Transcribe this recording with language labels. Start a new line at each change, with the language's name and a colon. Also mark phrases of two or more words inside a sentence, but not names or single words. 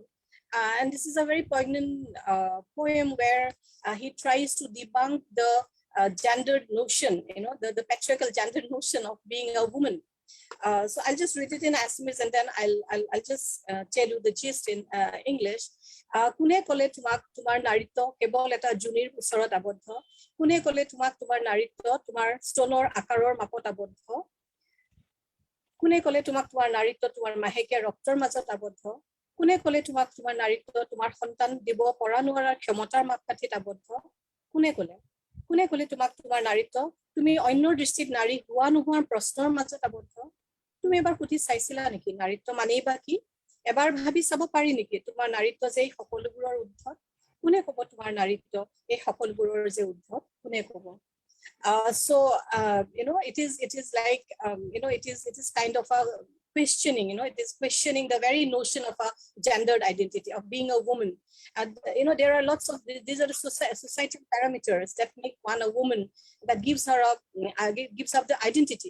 English: And this is a very poignant poem where he tries to debunk the gendered notion, the patriarchal gendered notion of being a woman. So I'll just read it in Assamese, and then I'll just tell you the gist in English.
Assamese: কোনে ক'লে তোমাক তোমাৰ নাৰীত্ব কেৱল এটা যোনিৰ উচৰত আবদ্ধ. কোনে ক'লে তোমাক তোমাৰ নাৰীত্ব তোমাৰ স্তনৰ আকাৰৰ মাপত আবদ্ধ. কোনে ক'লে তোমাক তোমাৰ নাৰীত্ব তোমাৰ মাহেকীয়া ৰক্তৰ মাজত আবদ্ধ. কোনে ক'লে তোমাক তোমাৰ নাৰীত্ব তোমাৰ সন্তান দিব পৰা নোৱাৰাৰ ক্ষমতাৰ মাপকাঠিত আবদ্ধ. কোনে ক'লে তোমাক তোমাৰ নাৰীত্ব তুমি অন্যৰ দৃষ্টিত নাৰী হোৱা নোহোৱাৰ প্ৰশ্নৰ মাজত আবদ্ধ। তুমি এবাৰ সুধি চাইছিলা নেকি নাৰীত্ব মানেই বা কি? এবাৰ ভাবি চাব পাৰি নেকি তোমাৰ নাৰীত্ব যে এই সকলোবোৰৰ উদ্ধত? কোনে ক'ব তোমাৰ নাৰীত্ব এই সকলোবোৰৰ যে উদ্ধত? কোনে ক'ব?
English: So it is like it is kind of a questioning, it is questioning the very notion of a gendered identity, of being a woman. And there are lots of these are the societal parameters that make one a woman, that gives her gives up the identity.